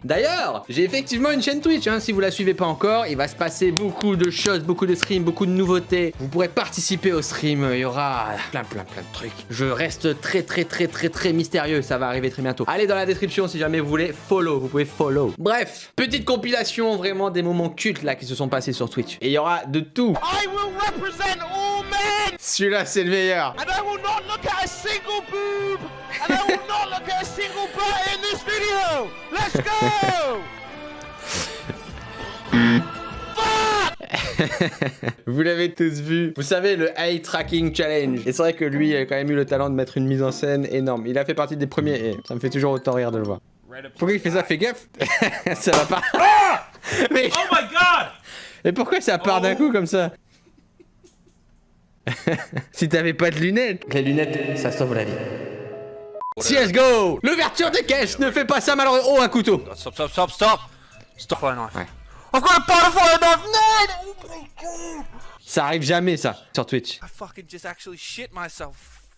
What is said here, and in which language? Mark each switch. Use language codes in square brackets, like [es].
[fr] D'ailleurs, j'ai effectivement une chaîne Twitch, hein, si vous la suivez pas encore, il va se passer beaucoup de choses, beaucoup de streams, beaucoup de nouveautés. Vous pourrez participer au stream, il y aura plein de trucs. Je reste très mystérieux, ça va arriver très bientôt. Allez dans la description si jamais vous voulez follow, vous pouvez follow. Bref, petite compilation, vraiment des moments cultes là qui se sont passés sur Twitch. Et il y aura de tout. [en] I will represent all men. [fr] Celui-là c'est le meilleur. [en] And I will not look at a single boob. And I will not look at a single butt in this video. Let's go. [fr] Vous l'avez tous vu. Vous savez, le Eye Tracking Challenge. Et c'est vrai que lui, il a quand même eu le talent de mettre une mise en scène énorme. Il a fait partie des premiers et ça me fait toujours autant rire de le voir. Pourquoi il fait ça? Fais gaffe. Ça va pas. Mais... [en] Oh my god. [fr] Mais pourquoi ça part d'un coup comme ça? Si t'avais pas de lunettes. Les lunettes, ça sauve la vie. CSGO. L'ouverture des caisses, ne fais pas ça malheureusement. Oh, un couteau. Stop. Ouais, non. Ouais. Encore un [en] powerful enough. No. [fr] Ça arrive jamais ça sur Twitch. [en] I fucking just actually shit myself.